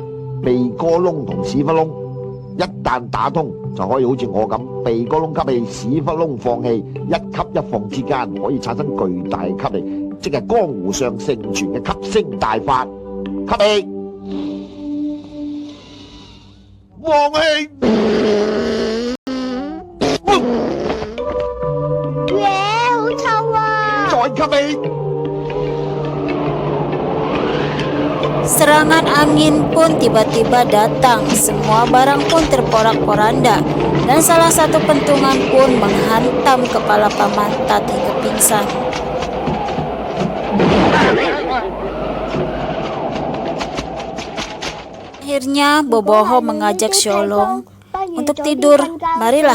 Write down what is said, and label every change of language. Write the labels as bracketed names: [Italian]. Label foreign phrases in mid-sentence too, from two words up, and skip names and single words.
[Cantonese] 鼻哥窿同屎忽窿，一旦打通就可以好似我咁，鼻哥窿吸氣，屎忽窿放氣，一吸一放之間可以產生巨大吸力，即係江湖上盛傳嘅吸星大法。吸氣，放氣。耶，好臭啊！再吸氣。 [Indonesian] Serangan angin pun tiba-tiba datang, semua barang pun terporak-poranda, dan salah satu pentungan pun menghantam kepala Pamantat hingga pingsan. Akhirnya Boboho mengajak Sholong untuk tidur.